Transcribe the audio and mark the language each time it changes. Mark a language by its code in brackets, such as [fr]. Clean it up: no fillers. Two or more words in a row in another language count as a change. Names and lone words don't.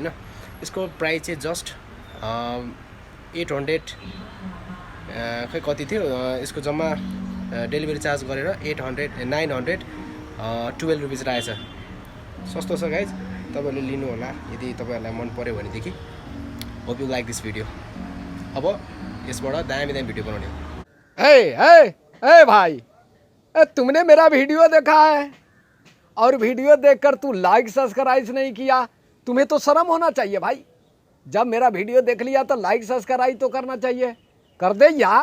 [ne] यसको प्राइस चाहिँ जस्ट 800 खै कति थियो यसको जम्मा [en] delivery charge [ne] गरेर 912 रुपिस रहेछ। सस्तो छ गाइज, तपाईँहरूले लिनु होला यदि तपाईँहरूलाई मन पर्यो भनेदेखि। [en] hope you like this video. [ne] अब यसबाट दामी वीडियो बनाउने। [hi] ए भाई, तुमने मेरा वीडियो देखा है और वीडियो देखकर तू [en] like subscribe [hi] नहीं किया। तुम्हें तो शर्म होना चाहिए भाई। जब मेरा वीडियो देख लिया तो [en] like subscribe [hi] तो करना चाहिए। कर दे यार।